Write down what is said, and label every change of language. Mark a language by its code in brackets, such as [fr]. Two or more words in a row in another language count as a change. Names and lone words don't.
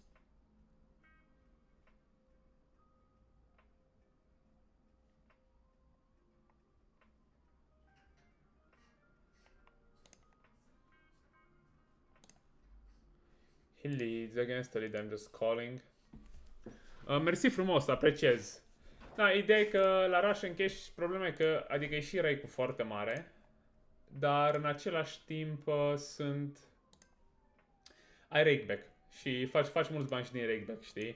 [en] He leads against a lead, I'm just calling. [ro] Mersi frumos, apreciez. Da, ideea e că la Russian Cash problema e că, adică e și rake-ul foarte mare, dar în același timp ai rakeback și faci mulți bani și din rakeback, știi?